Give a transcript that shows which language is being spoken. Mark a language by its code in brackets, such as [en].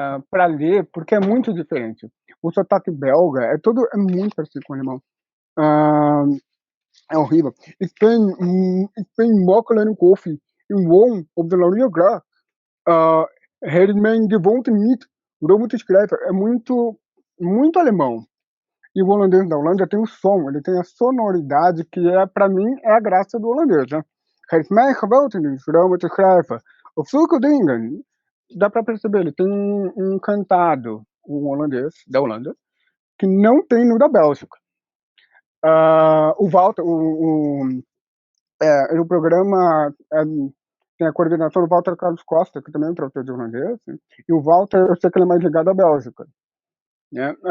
[pt] Para ler, porque é muito diferente. O sotaque belga é muito parecido com o alemão. É horrível. [nl] Ik ben makkelijk en koffie. In woon op de Laurier Graag. Het mijn gewoonte niet om te schrijven. [pt] É muito alemão. E o holandês da Holanda tem o som, ele tem a sonoridade que para mim, é a graça do holandês, né? [nl] Het is mijn gewoonte niet om te schrijven. Of zulke dingen. [pt] Dá para perceber, ele tem um cantado, um holandês da Holanda, que não tem no da Bélgica. O Walter, o programa tem a coordenação do Walter Carlos Costa, que também é um tradutor de holandês, e o Walter, eu sei que ele é mais ligado à Bélgica. Né?